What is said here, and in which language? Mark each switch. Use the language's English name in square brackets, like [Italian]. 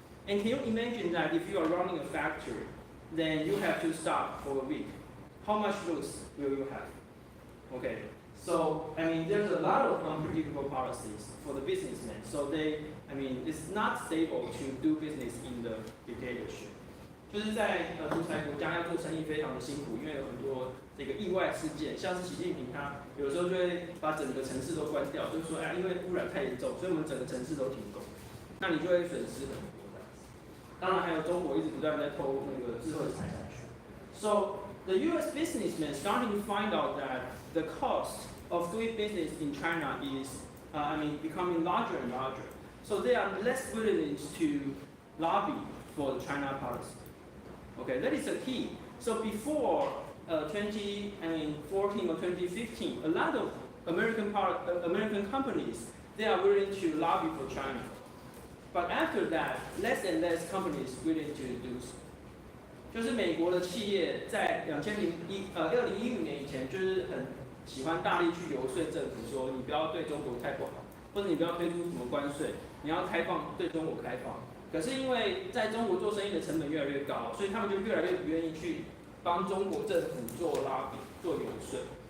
[English] And can you imagine that if you are running a factory, then you have to stop for a week? How much loss will you have? Okay, so there's a lot of unpredictable policies for the businessmen. So it's not stable to do business in the dictatorship. [Chinese] 就是在独裁国家要做生意非常的辛苦，因为有很多这个意外事件，像是习近平他有时候就会把整个城市都关掉，就是说因为污染太严重，所以我们整个城市都停工，那你就会损失很多这样子。当然还有中国一直不断在偷那个智慧财产权。 [English] So the U.S. businessmen starting to find out that the cost of doing business in China is, becoming larger and larger. So they are less willing to lobby for the China policy. Okay, that is the key. So before 2014 or 2015, a lot of American companies, they are willing to lobby for China. But after that, less and less companies willing to do so. [Chinese] 就是美国的企业在2015年以前，就是很喜欢大力去游说政府说，你不要对中国太不好，或者你不要推出什么关税，你要开放对中国开放。可是因为在中国做生意的成本越来越高，所以他们就越来越不愿意去帮中国政府做lobby、做游说。